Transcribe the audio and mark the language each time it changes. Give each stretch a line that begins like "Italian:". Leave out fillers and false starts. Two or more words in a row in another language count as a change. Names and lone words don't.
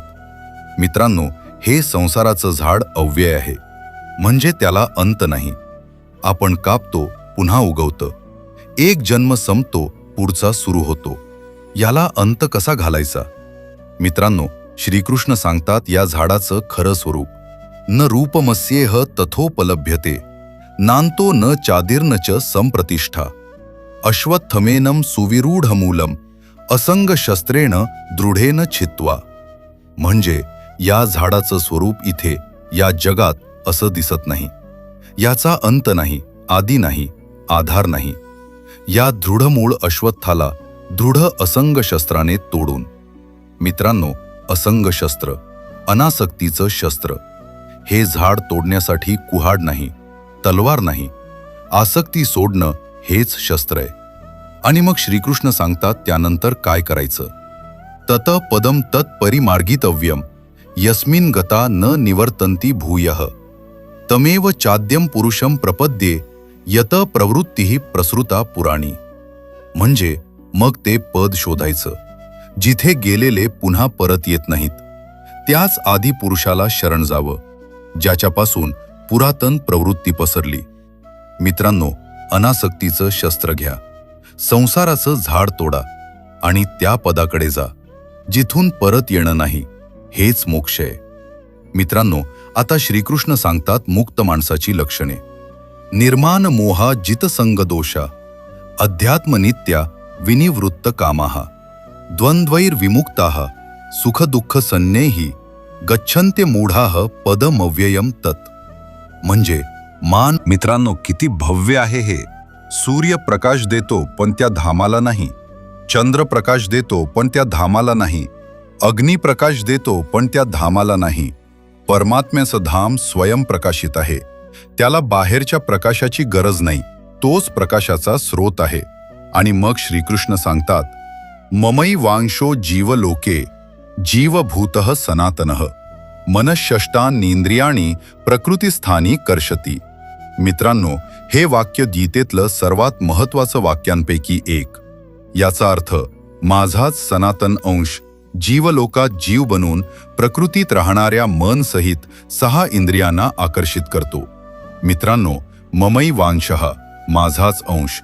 Marathi: मित्रांनो, हे संसाराचं झाड अव्यय आहे, म्हणजे त्याला अंत नाही. आपण कापतो, पुन्हा उगवतं. एक जन्म संपतो, पुढचा सुरू होतो. याला अंत कसा घालायचा? मित्रांनो, श्रीकृष्ण सांगतात या झाडाचं खरं स्वरूप,
Sanskrit: न रूपमस्येह तथोपलभ्यते नांतो न चादिर्न च संप्रतिष्ठा अश्वत्थमेनं सुविरूढमूलम असंग शस्त्रेण दृढेन छित्वा.
Marathi: म्हणजे या झाडाचं स्वरूप इथे या जगात असं दिसत नाही. याचा अंत नाही, आदी नाही, आधार नाही. या दृढमूळ अश्वत्थाला दृढ असंग शस्त्राने तोडून. मित्रांनो, असंग शस्त्र, अनासक्तीचं शस्त्र. हे झाड तोडण्यासाठी कुऱ्हाड नाही, तलवार नाही, आसक्ती सोडणं हेच शस्त्र आहे. आणि मग श्रीकृष्ण सांगतात त्यानंतर काय करायचं.
Sanskrit: तत पदम तत्परिमार्गितव्यम यस्मिन् गता न निवर्तन्ति भूयः तमेव चाद्यम पुरुषम प्रपद्ये यत प्रवृत्तीही प्रसृता पुराणी.
Marathi: म्हणजे मग ते पद शोधायचं जिथे गेलेले पुन्हा परत येत नाहीत. त्याच आदी पुरुषाला शरण जावं, ज्याच्यापासून पुरातन प्रवृत्ती पसरली. मित्रांनो, अनासक्तीचं शस्त्र घ्या, संसाराचं झाड तोडा आणि त्या पदाकडे जा जिथून परत येणं नाही. हेच मोक्ष आहे. मित्रांनो, आता श्रीकृष्ण सांगतात मुक्त माणसाची लक्षणे.
Sanskrit: निर्माण मोहा जितसंग दोषा अध्यात्मनित्या विनिवृत्त कामाः द्वंद्वैर्विमुक्ताः सुखदुःख सन्नेही गच्छन्ते मूढाः पदमव्ययम तत्.
Marathi: म्हणजे मान. मित्रांनो, किती भव्य आहे हे. सूर्य प्रकाश देतो पण त्या धामाला नाही, चंद्र प्रकाश देतो पण त्या धामाला नाही, अग्नी प्रकाश देतो पण त्या धामाला नाही. परमात्म्याचं धाम स्वयंप्रकाशित आहे, त्याला बाहेरच्या प्रकाशाची गरज नाही, तोच प्रकाशाचा स्रोत आहे. आणि मग श्रीकृष्ण सांगतात,
Sanskrit: ममई वांशो जीवलोके जीवभूतः सनातनः मनःषष्टानींद्रियाणि प्रकृतिस्थानी कर्षति.
Marathi: मित्रांनो, हे वाक्य गीतेतलं सर्वात महत्त्वाचं वाक्यांपैकी एक. याचा अर्थ माझाच सनातन अंश जीवलोकात जीव बनून प्रकृतीत राहणाऱ्या मन सहित 6 इंद्रियांना आकर्षित करतो. मित्रांनो,
Sanskrit: ममई वांशः
Marathi: माझाच अंश.